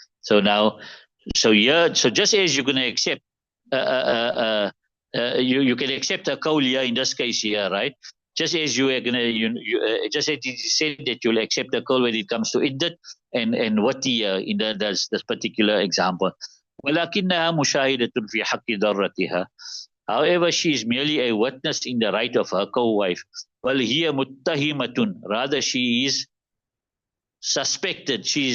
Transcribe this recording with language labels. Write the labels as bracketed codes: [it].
[en] So now, so just as you're going to accept, you can accept a qawl here in this case here, right? Just as you are going to, just as you said that you'll accept a qawl when it comes to iddat and what the in this particular example. [ar] ولكنها مشاهدة في حق ضرتها. [en] However, she is merely a witness in the right of her co-wife. Well, here muttahimatun. Rather, she is suspected.